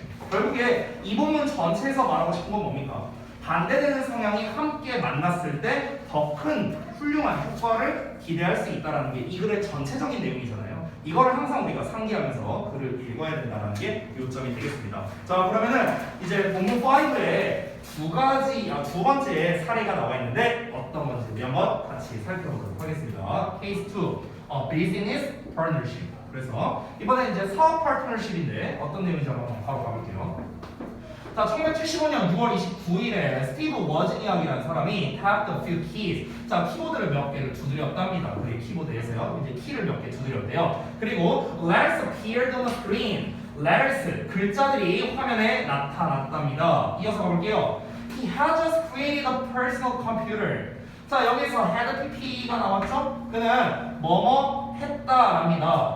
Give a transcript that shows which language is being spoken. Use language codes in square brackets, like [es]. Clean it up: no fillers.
[ko] 결국에 이 본문 전체에서 말하고 싶은 건 뭡니까? 반대되는 성향이 함께 만났을 때 더 큰 훌륭한 효과를 기대할 수 있다는 게 이 글의 전체적인 내용이잖아요. 이거를 항상 우리가 상기하면서 글을 읽어야 된다는 게 요점이 되겠습니다. 자, 그러면은 이제 본문 5에 두 번째 사례가 나와 있는데 어떤 건지 우리 한번 같이 살펴보도록 하겠습니다. [en] 케이스 2, Business Partnership. [ko] 그래서 이번에 이제 사업 파트너십인데 어떤 내용인지 한번 바로 가볼게요. 자, 1975년 6월 29일에 스티브 워즈니악이라는 사람이 [en] tapped a few keys. [ko] 자, 키보드를 몇 개를 두드렸답니다. 그의 키보드에서요. 이제 키를 몇 개 두드렸대요. [en] 그리고 letters appeared on the screen. [ko] letters, 글자들이 화면에 나타났답니다. 이어서 가볼게요. [en] He had just created a personal computer. [ko] 자, 여기서 had pp가 나왔죠? 그는 뭐뭐 했다랍니다.